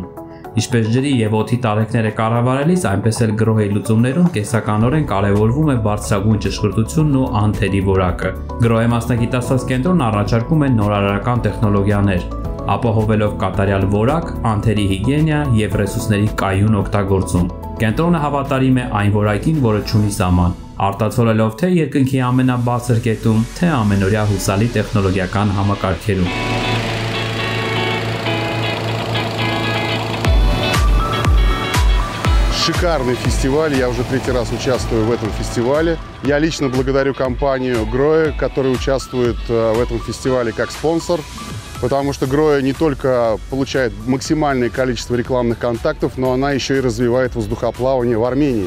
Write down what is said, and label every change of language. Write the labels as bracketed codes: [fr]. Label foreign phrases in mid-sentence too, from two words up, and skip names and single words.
[hy] Ինչպես ջրի եւ օդի տարեկները կառավարելիս, այնպես էլ Grohe-ի լուծումներում կենսականորեն կարևորվում է բարձրագույն ճշգրտությունն ու անթերի որակը։ Grohe մասնագիտացված կենտրոնն առաջարկում է նորարարական տեխնոլոգիաներ, ապահովելով կատարյալ որակ, անթերի հիգիենա եւ ռեսուրսների կայուն օգտագործում։ Կենտրոնը հավատարիմ է այն որակին, որը չունի սահման, արտացոլելով թե երկնքի ամենաբարձր կետում, թե ամենօրյա հուսալի տեխնոլոգիական համակարգերում։ [ru] Шикарный фестиваль, я уже 3-й раз участвую в этом фестивале. Я лично благодарю компанию Grohe, которая участвует в этом фестивале как спонсор, потому что Grohe не только получает максимальное количество рекламных контактов, но она еще и развивает воздухоплавание в Армении.